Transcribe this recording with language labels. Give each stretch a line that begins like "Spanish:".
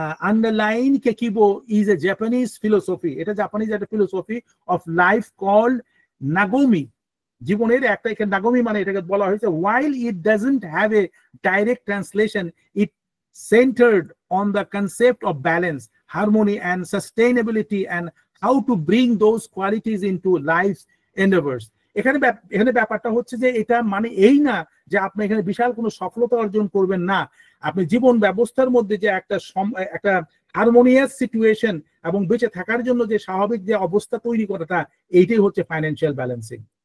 English: Underline Kekibo is a Japanese philosophy.
Bangla: এটা Japanese একটা
English: philosophy of life called
Bangla: নাগোমি। জীবনের একটা এখানে নাগোমি মানে এটাকে বলা হয়েছে,
English: while it doesn't have a direct translation, it centered on the concept of balance, harmony and sustainability, and how to bring those qualities into life's endeavors.
Bangla: এখানে ব্যাপারটা হচ্ছে যে এটা মানে এই না যে আপনি এখানে বিশাল কোনো সফলতা অর্জন করবেন না। আপনি জীবন ব্যবস্থার মধ্যে যে একটা হারমোনিয়াস সিচুয়েশন এবং বেঁচে থাকার জন্য যে স্বাভাবিক যে অবস্থা তৈরি করাটা, এইটাই হচ্ছে ফাইন্যান্সিয়াল ব্যালেন্সিং।